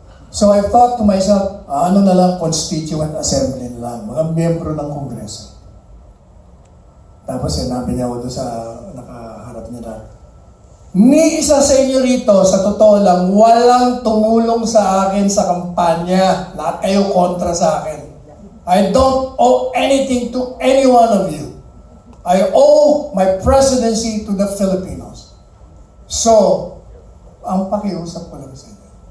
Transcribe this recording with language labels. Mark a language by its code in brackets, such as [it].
[en] So I thought to myself, [tl] ano na lang, constituent assembly na lang, mga miyembro ng Kongreso. Tapos sinabi niya ako doon sa nakaharap niya na, ni isa sa inyo rito, sa totoo lang, walang tumulong sa akin sa kampanya. Lahat kayo kontra sa akin. [en] I don't owe anything to any one of you. I owe my presidency to the Filipinos. [tl] So, ang pakiusap ko lang sa inyo.